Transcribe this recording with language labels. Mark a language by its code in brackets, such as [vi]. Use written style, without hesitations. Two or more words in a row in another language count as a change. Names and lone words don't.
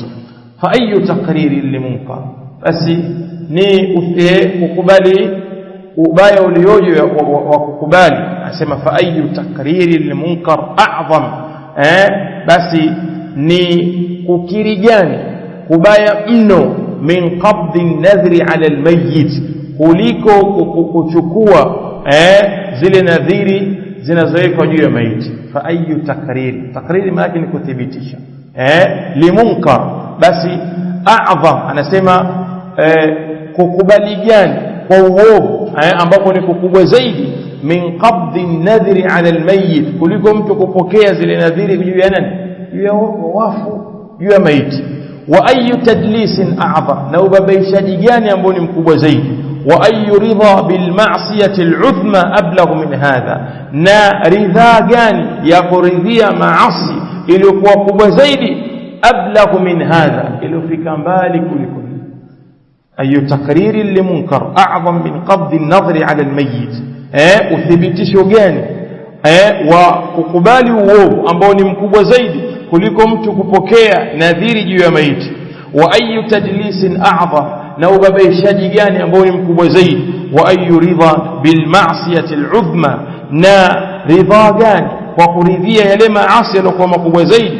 [ar] فأي تقرير لمنكر, [sw] basi ni kukubali ubaya ulioje wa kukubali. [ar] Anasema فأي تقرير لمنكر أعظم, [sw] basi ni kukiri gani kubaya mno [ar] من قبض النذر على الميت, [sw] kuliko kuchukua zile nadhiri zinazowekwa juu ya maiti. [ar] فأي تقرير, [sw] takriri maana ni kuthibitisha limunkar, basi a'zam, anasema kukubali gani kwa uovu ambapo ni kukubwa zaidi [ar] من قبض النذر على الميت, [sw] kuliko mtu kupokea zile nadhiri juu ya nani? Juu ya wafu, juu ya maiti. [ar] وأي تدليس أعظم, [sw] na ubabaishaji gani ambao ni mkubwa zaidi? [ar] وأي رضا بالمعصية العظمى أبلغ من هذا, [sw] na ridha gani ya kuridhia maasi iliyokuwa kubwa zaidi? [ar] أبلغ من هذا, [sw] iliyofika mbali kuliko hii. [ar] أي تقرير لمنكر أعظم من قبض النذر على الميت, [sw] uthibitisho gani wa kukubali uovu ambao ni mkubwa zaidi kuliko mtu kupokea nadhiri juu ya maiti? [ar] وأي تدليس أعظم, [sw] na ubabaishaji gani ambao ni mkubwa zaidi? [ar] وأي رضا بالمعصية العظمى, [sw] na ridha gani kwa kuridhia yale maasi yaliokuwa makubwa zaidi?